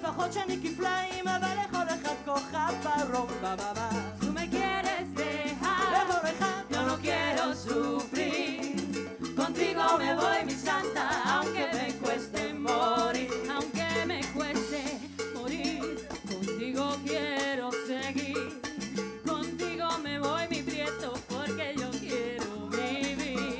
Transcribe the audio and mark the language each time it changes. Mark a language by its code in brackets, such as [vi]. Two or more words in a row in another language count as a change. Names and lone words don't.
[he] למרות שאני כפליים, אבל לכל אחד כוכב ברומבה ממש. [es] Tú me quieres dejar, [he] לכל אחד [es] yo no quiero sufrir. Contigo me voy, mi santa, aunque me cueste morir. Aunque me cueste morir, contigo quiero seguir. Contigo me voy, mi prieto, porque yo quiero vivir.